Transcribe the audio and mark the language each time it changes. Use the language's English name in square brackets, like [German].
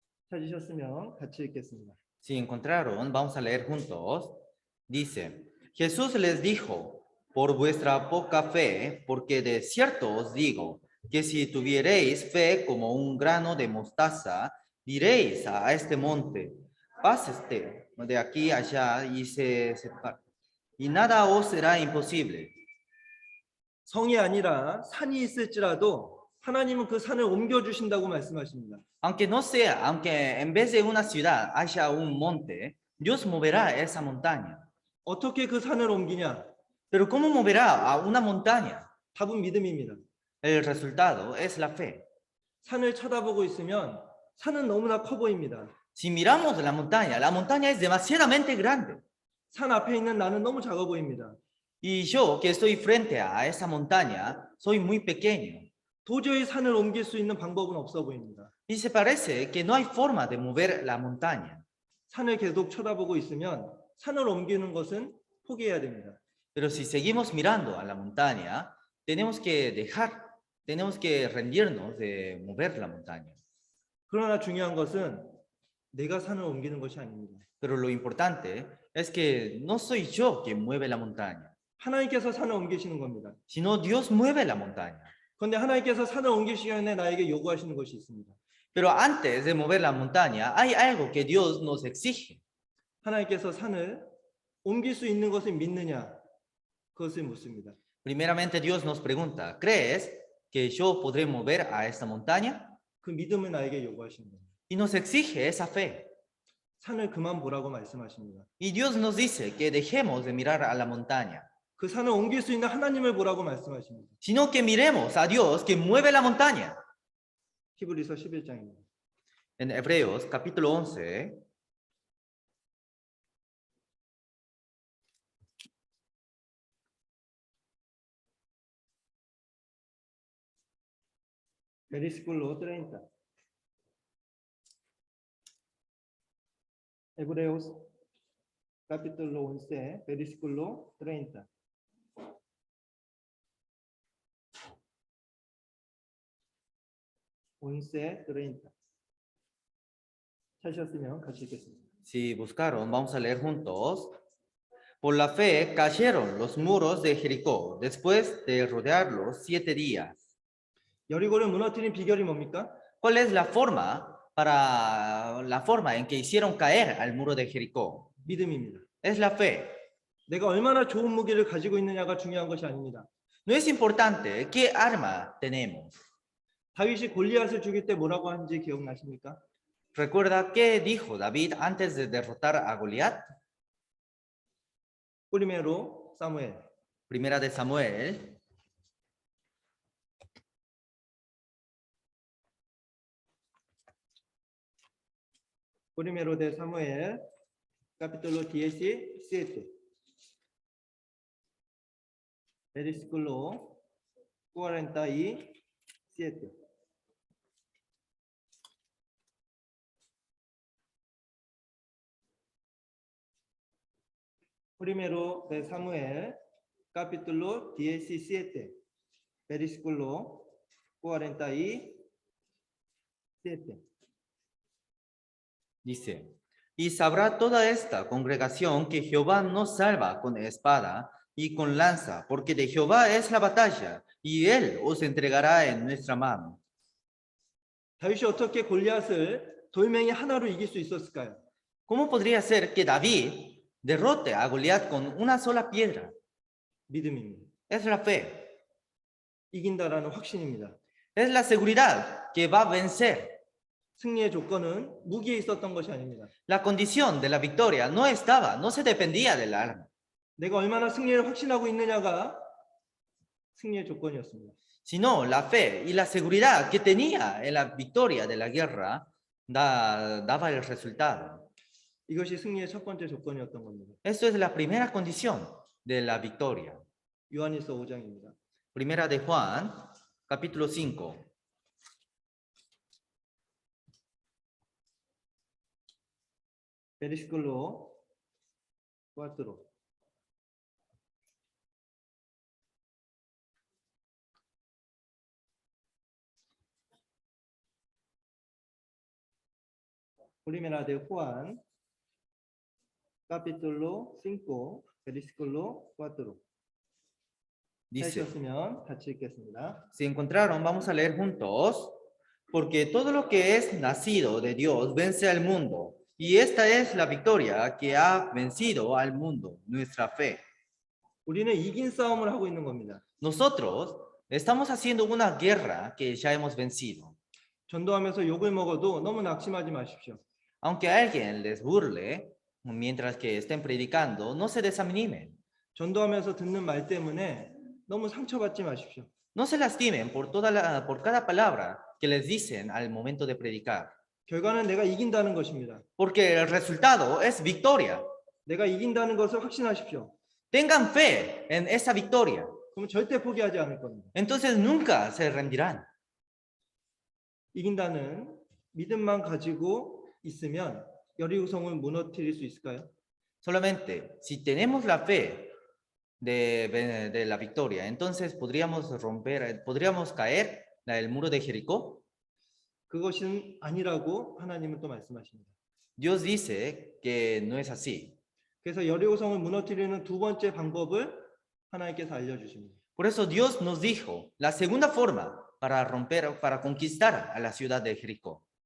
[Korean] 찾으셨으면 같이 읽겠습니다. [Spanish] Si encontraron, vamos a leer juntos. Dice, Jesús les dijo, por vuestra poca fe, porque de cierto os digo, que si tuviereis fe como un grano de mostaza, diréis a este monte, pásate de aquí allá y se separa, y nada os será imposible. [Korean] 성이 아니라 산이 있을지라도 하나님은 그 산을 옮겨 주신다고 말씀하십니다. [Spanish] Aunque en vez de una ciudad haya un monte, Dios moverá esa montaña. [Korean] 어떻게 그 산을 옮기냐? [Spanish] Pero ¿cómo moverá a una montaña? [Korean] 답은 믿음입니다. [Spanish] El resultado es la fe. [Korean] 산을 쳐다보고 있으면 산은 너무나 커 보입니다. [Spanish] Si miramos la montaña es demasiadamente grande. [Korean] 산 앞에 있는 나는 너무 작아 보입니다. [Spanish] Y yo que estoy frente a esa montaña, soy muy pequeño. [Korean] 도저히 산을 옮길 수 있는 방법은 없어 보입니다. [Spanish] Y se parece que no hay forma de mover la montaña. [Korean] 산을 계속 쳐다보고 있으면 산을 옮기는 것은 포기해야 됩니다. [Spanish] Pero si seguimos mirando a la montaña, tenemos que rendirnos de mover la montaña. [Korean] 그러나 중요한 것은 내가 산을 옮기는 것이 아닙니다. [Spanish] Pero lo importante es que no soy yo quien mueve la montaña, [Korean] 하나님께서 산을 옮기시는 겁니다. [Spanish] sino Dios mueve la montaña. [Korean] 그런데 하나님께서 산을 옮기시기 전에 나에게 요구하시는 것이 있습니다. [Spanish] Pero antes de mover la montaña, hay algo que Dios nos exige. [Korean] 하나님께서 산을 옮길 수 있는 것을 믿느냐? 그것을 묻습니다. [Spanish] Primeramente Dios nos pregunta, ¿crees que yo podré mover a esta montaña? [Korean] 그 믿음을 나에게 요구하시는 겁니다. [Spanish] Y nos exige esa fe. [Korean] 산을 그만 보라고 말씀하십니다. [Spanish] Y Dios nos dice que dejemos de mirar a la montaña, [Korean] 그 산을 옮길 수 있는 하나님을 보라고 말씀하십니다. [Spanish] sino que miremos a Dios que mueve la montaña. [Korean] 히브리서 11장입니다. [Spanish] En Hebreos capítulo 11, versículo 30. Hebreos capítulo 11, versículo 30. once 30. [Korean] 찾으셨으면 같이 읽겠습니다. [Spanish] si buscaron, vamos a leer juntos. Por la fe cayeron los muros de Jericó después de rodearlos 7 días. [Korean] 여리고를 무너뜨린 비결이 뭡니까? [Spanish] ¿Cuál es la forma en que hicieron caer al muro de Jericó? [Korean] 믿음입니다. [Spanish] Es la fe. [Korean] 내가 얼마나 좋은 무기를 가지고 있느냐가 중요한 것이 아닙니다. [Spanish] No es importante qué arma tenemos. [Korean] 다윗이 골리앗을 죽일 때 뭐라고 한지 기억나십니까? [Spanish] ¿Recuerda qué dijo David antes de derrotar a Goliat? 프리메로 사무엘. Primera de Samuel. Primero de Samuel, capítulo 17, versículo 47. Primero de Samuel, capítulo 17, versículo 47. Dice, y sabrá toda esta congregación que Jehová nos salva con espada y con lanza, porque de Jehová es la batalla, y él os entregará en nuestra mano. [Korean] 다윗이 어떻게 골리앗을 돌멩이 하나로 이길 수 있었을까요? [Spanish] ¿Cómo podría ser que David derrote a Goliat con una sola piedra? [Korean] 믿음입니다. [Spanish] Es la fe, [Korean] 이긴다라는 확신입니다. [Spanish] es la seguridad que va a vencer. [Korean] 승리의 조건은 무기에 있었던 것이 아닙니다. [Spanish] La condición de la victoria no se dependía del arma, [Korean] 내가 얼마나 승리를 확신하고 있느냐가 승리의 조건이었습니다. [Spanish] sino la fe y la seguridad que tenía en la victoria de la guerra daba el resultado. [Korean] 이것이 승리의 첫 번째 조건이었던 겁니다. [Spanish] Esto es la primera condición de la victoria. [Korean] 요한일서 5장입니다. [Spanish] Primera de Juan, capítulo 5. 베리스클로 4. Primera de Juan, capítulo 5, versículo 4. Dice, [Korean] 찾으셨으면 같이 읽겠습니다. [Spanish] si encontraron, vamos a leer juntos. Porque todo lo que es nacido de Dios vence al mundo. Y esta es la victoria que ha vencido al mundo, nuestra fe. [Korean] 우리는 이긴 싸움을 하고 있는 겁니다. [Spanish] Nosotros estamos haciendo una guerra que ya hemos vencido. [Korean] 전도하면서 욕을 먹어도 너무 낙심하지 마십시오. [Spanish] Aunque alguien les burle mientras que estén predicando, no se desanimen. [Korean] 전도하면서 듣는 말 때문에 너무 상처받지 마십시오. [Spanish] No se lastimen por cada palabra que les dicen al momento de predicar. [Korean] 결과는 내가 이긴다는 것입니다. [Spanish] Porque el resultado es victoria. [Korean] 내가 이긴다는 것을 확신하십시오. [Spanish] Tengan fe en esa victoria. [Korean] 그럼 절대 포기하지 않을 겁니다. [Spanish] Entonces nunca se rendirán. [Korean] 이긴다는 믿음만 가지고 있으면 여리고성을 무너뜨릴 수 있을까요? [Spanish] Solamente si tenemos la fe de la victoria, entonces podríamos caer el muro de Jericó. [Korean] 그것은 아니라고 하나님은 또 말씀하십니다. [Spanish] Dios dice que no es así. [Korean] 그래서 여리고성을 무너뜨리는 두 번째 방법을 하나님께서 알려주십니다. [Spanish] Por eso Dios nos dijo la segunda forma para conquistar a la ciudad de Jericó.